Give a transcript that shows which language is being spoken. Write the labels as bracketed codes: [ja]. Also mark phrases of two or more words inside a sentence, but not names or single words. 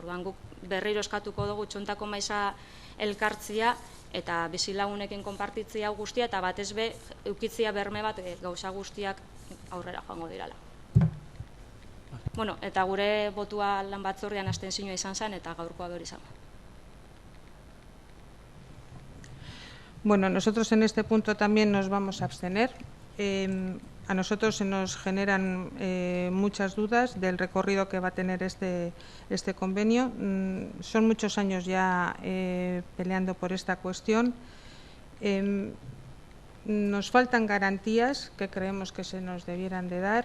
[eu] Orduan guk berriro eskatuko dugu txontako maiza elkartzia eta bizilagunekin konpartitzia guztia eta batez be eukitzia berme bat gauza guztiak aurrera joango dirala. Bueno, eta gure botua lan batzordean abstentzioa izan zen eta gaurkoa hori izan. [es] Bueno, nosotros en este punto también nos vamos a abstener. A nosotros se nos generan muchas dudas del recorrido que va a tener este convenio. Son muchos años ya peleando por esta cuestión. Nos faltan garantías que creemos que se nos debieran de dar.